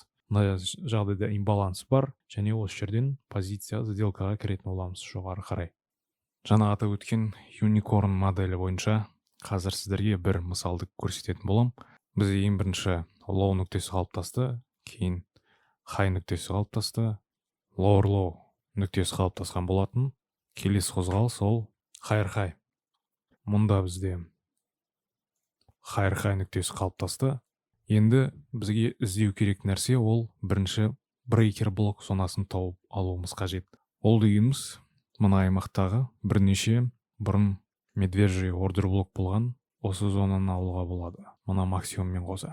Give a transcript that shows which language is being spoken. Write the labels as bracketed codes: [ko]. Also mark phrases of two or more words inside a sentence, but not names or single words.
[kk] Мына жағдайда имбаланс бар, және осы жерден [ru] позиция сделкаға [kk] кіретін боламыз жоғары қарай. Жаңа атап өткен юникорн моделі бойынша қазір сіздерге бір мысалды көрсететін болам. Біз ең бірінші low нүктесі қалыптасты, кейін high нүктесі қалыптасты, [en] lower low [kk] нүктесі қалыптасқан болатын. Келесі қозғалыс ол [en] higher high. [kk] Мұнда бізде [en] higher high [kk] нүктесі қалыптасты. Енді бізге іздеу керек нәрсе ол бірінші [en] breaker block [kk] зонасын тауып алуымыз қажет. Ол дегеніміз мына аймақтағы бірнеше бұрын медвежий [en] order block [kk] болған осы зонаны алуға болады. Мына максимуммен қоса.